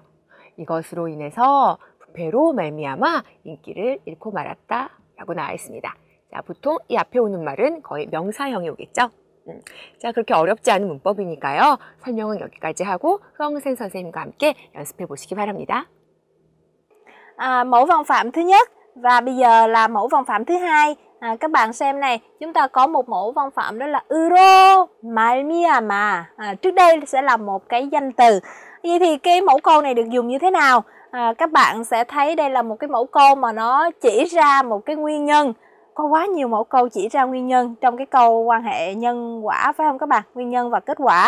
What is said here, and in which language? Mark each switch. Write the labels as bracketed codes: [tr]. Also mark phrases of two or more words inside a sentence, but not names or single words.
[ko] 이것으로 인해서 부패로 말미암아 인기를 잃고 말았다라고 나와 있습니다. 자, 보통 이 앞에 오는 말은 거의 명사형이 오겠죠? 자, 그렇게 어렵지 않은 문법이니까요. 설명은 여기까지 하고 흐엉센 선생님과 함께 연습해 보시기 바랍니다. [vi] Mẫu văn phạm thứ nhất và bây giờ là mẫu văn phạm thứ hai. Các bạn xem này, chúng ta có một mẫu văn phạm đó là [ko] 으로 말미암아. [vi] Trước đây sẽ là một cái danh từ. Vậy thì cái mẫu câu này được dùng như thế nào? Các bạn sẽ thấy đây là một cái mẫu câu mà nó chỉ ra một cái nguyên nhân. Có quá nhiều mẫu câu chỉ ra nguyên nhân trong cái câu quan hệ nhân quả, phải không các bạn? Nguyên nhân và kết quả.